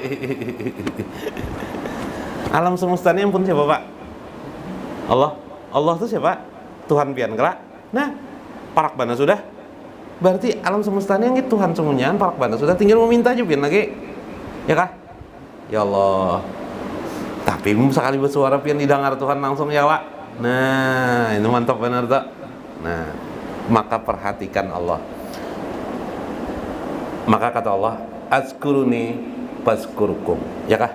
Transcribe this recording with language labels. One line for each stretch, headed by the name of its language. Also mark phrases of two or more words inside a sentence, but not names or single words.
Banjar: Alam semesta ini pun siapa, Pak? Allah. Allah itu siapa? Tuhan pian kelak. Nah, parak bana sudah. Berarti alam semesta ini yang Tuhan semuanya, parak bana sudah, tinggal meminta aja pian lagi. Ya kah? Ya Allah. Tapi sekali bersuara pian didengar Tuhan langsung ya, Pak. Nah, ini mantap benar tak? Nah, maka perhatikan Allah. Maka kata Allah,
Arabic: اذكروني أذكركم.
Banjar: Ya kah?